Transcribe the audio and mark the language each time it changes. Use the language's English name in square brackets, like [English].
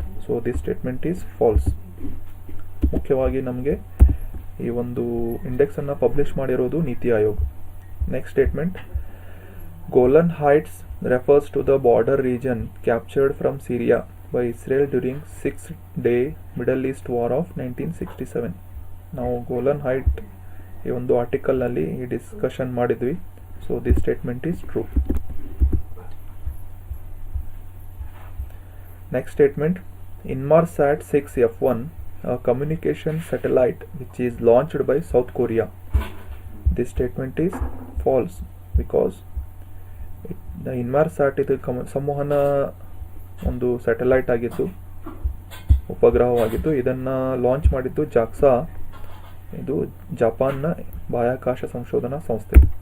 [English] So this statement is false. [Kannada] ಮುಖ್ಯವಾಗಿ ನಮಗೆ ಈ ಒಂದು ಇಂಡೆಕ್ಸನ್ನು ಪಬ್ಲಿಷ್ ಮಾಡಿರೋದು ನೀತಿ Aayog. [English] Next statement, Golan Heights refers to the border region captured from Syria by Israel during 6-day Middle East War of 1967. [Kannada] ನಾವು Golan height ಈ ಒಂದು ಆರ್ಟಿಕಲ್ನಲ್ಲಿ ಈ ಡಿಸ್ಕಷನ್ ಮಾಡಿದ್ವಿ. [English] So this statement is true. Next statement, Inmarsat 6F1, a communication satellite which is launched by South Korea. This statement is false because [Kannada] Inmarsat ಇದು ಸಂವಹನ ಒಂದು satellite ಆಗಿದ್ದು, ಉಪಗ್ರಹವಾಗಿದ್ದು, ಇದನ್ನು ಲಾಂಚ್ ಮಾಡಿದ್ದು ಜಾಕ್ಸಾ, ಇದು ಜಪಾನ್ನ ಬಾಹ್ಯಾಕಾಶ ಸಂಶೋಧನಾ ಸಂಸ್ಥೆ.